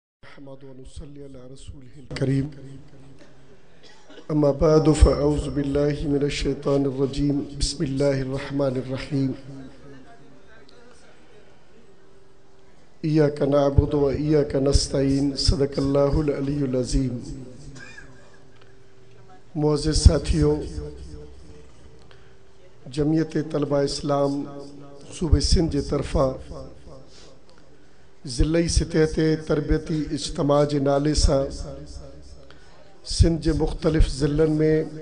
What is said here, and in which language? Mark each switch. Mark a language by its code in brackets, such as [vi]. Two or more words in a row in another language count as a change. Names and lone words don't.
[ar] نحمده ونصلي على رسوله الكريم أما بعد فأعوذ بالله من الشيطان الرجيم بسم الله الرحمن الرحيم إياك نعبد وإياك نستعين صدق الله العلي العظيم. [ur] मुअज़्ज़िज़ साथियों, [sd] जमियत तलबा इस्लाम सूबे सिंध जे तरफ़ा ज़िलई सतह ते तरबियती इज्तिमा जे नाले सां सिंध जे मुख़्तलिफ़ ज़िलनि में